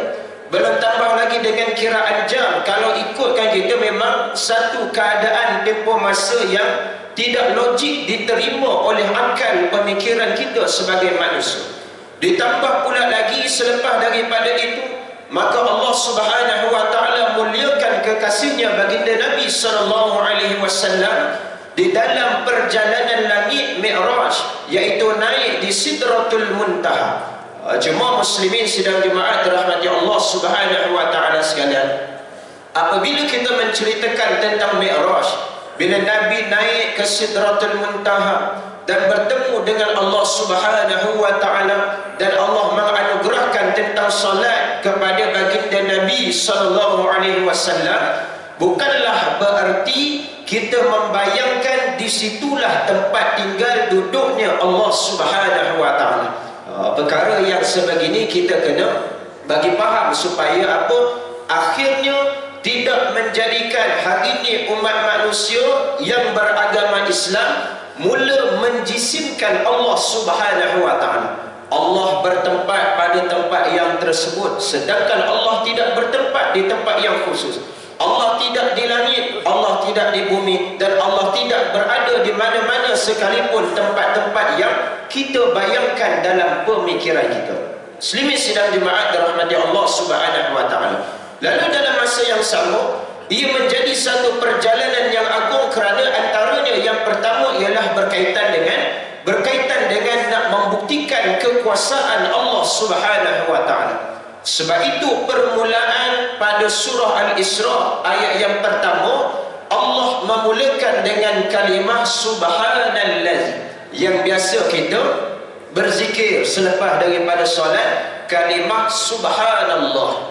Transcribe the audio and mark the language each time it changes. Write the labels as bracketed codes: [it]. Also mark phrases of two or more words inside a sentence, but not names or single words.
[ms] Belum tambah lagi dengan kiraan jam. Kalau ikutkan kita, memang satu keadaan tempoh masa yang tidak logik diterima oleh akal pemikiran kita sebagai manusia. Ditambah pula lagi selepas daripada itu, maka Allah [ar] سبحانه وتعالى [ms] muliakan kekasihnya baginda Nabi [ar] صلى الله عليه وسلم [ms] di dalam perjalanan langit Mi'raj, iaitu naik di Sidratul Muntaha. Jemaah muslimin sidang jemaat dirahmati Allah [ar] سبحانه وتعالى [ms] sekalian, apabila kita menceritakan tentang Mi'raj, bila Nabi naik ke Sidratul Muntaha dan bertemu dengan Allah [ar] سبحانه وتعالى, [ms] dan Allah menganugerahkan tentang salat kepada baginda Nabi [ar] صلى الله عليه وسلم, [ms] bukanlah berarti kita membayangkan disitulah tempat tinggal duduknya Allah [ar] سبحانه وتعالى. [ms] Perkara yang sebegini kita kena bagi faham supaya apa? Akhirnya tidak menjadikan hari ini umat manusia yang beragama Islam mula menjisimkan Allah [ar] سبحانه وتعالى. [ms] Allah bertempat pada tempat yang tersebut, sedangkan Allah tidak bertempat di tempat yang khusus. Allah tidak di langit, Allah tidak di bumi, dan Allah tidak berada di mana-mana sekalipun tempat-tempat yang kita bayangkan dalam pemikiran kita. Muslimin sidang jemaat dirahmati Allah [ar] سبحانه وتعالى. [ms] Lalu dalam masa yang sama, ia menjadi satu perjalanan yang agung kerana antaranya yang pertama ialah berkaitan dengan nak membuktikan kekuasaan Allah [ar] سبحانه وتعالى. [ms] Sebab itu permulaan pada surah Al-Isra' ayat yang pertama, Allah memulakan dengan kalimah subhanallazi, yang biasa kita berzikir selepas daripada solat, kalimah subhanallah.